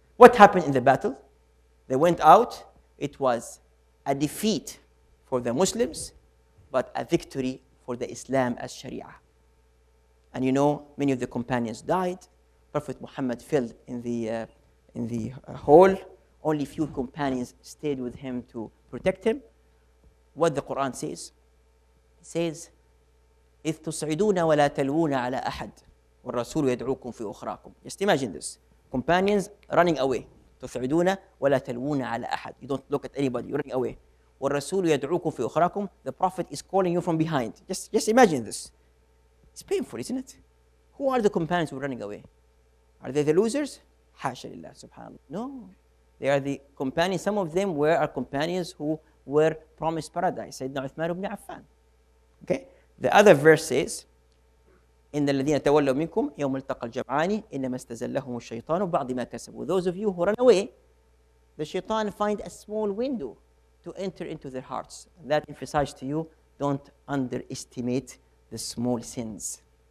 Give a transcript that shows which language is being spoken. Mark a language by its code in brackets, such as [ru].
[en] What happened in the battle? They went out. It was a defeat for the Muslims, but a victory for the Islam as Sharia. And you know, many of the companions died. Prophet Muhammad fell in the hole. Only few companions stayed with him to protect him. What the Quran says? It says, [ar] إِذْ تُصْعِدُونَ وَلَا تَلْوُونَ عَلَى أَحَدٍ وَالرَّسُولُ يَدْعُوكُمْ فِي أُخْرَاكُمْ. [en] Just imagine this. Companions running away. [ar] تُصْعِدُونَ وَلَا تَلْوُونَ عَلى أَحَدٍ. [en] You don't look at anybody, you're running away. [ar] وَالرَّسُولُ يَدْعُوكُمْ فِي أُخْرَاكُمْ. [en] The Prophet is calling you from behind. Just imagine this. It's painful, isn't it? Who are the companions who are running away? Are they the losers? [ar] حاشا لله, subhanallah. [en] No. They are the companions. Some of them were our companions who were promised paradise. Sayyidina Uthman ibn Affan. Okay? The other verse says, [ar] إن الذين تولوا منكم يوم التقى الجمعان إنما استزلهم الشيطان بعض ما كسبوا. [en] Those of you who run away, the shaitan find a small window to enter into their hearts. That emphasizes to you, don't underestimate the small sins.